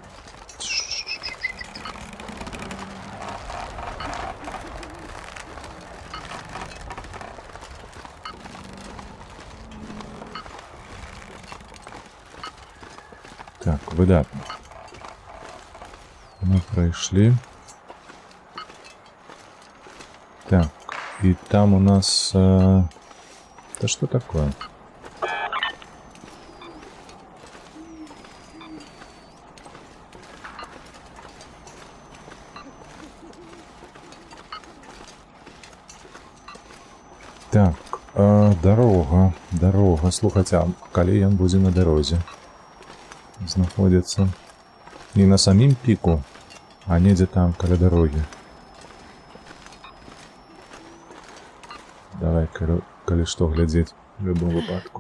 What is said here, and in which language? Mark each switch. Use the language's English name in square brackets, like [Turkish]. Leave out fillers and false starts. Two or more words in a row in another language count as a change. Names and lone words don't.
[Belarusian] Так, выдатна. Мы прайшлі. [Russian] Так, и там у нас... Да что такое? Так, дорога. [Belarusian] Слухайте, а калі ён будзе на дарозе знаходзіцца не на самім піку, а недзе там, каля дарогі. Давай, калі што, глядзець в любым выпадку.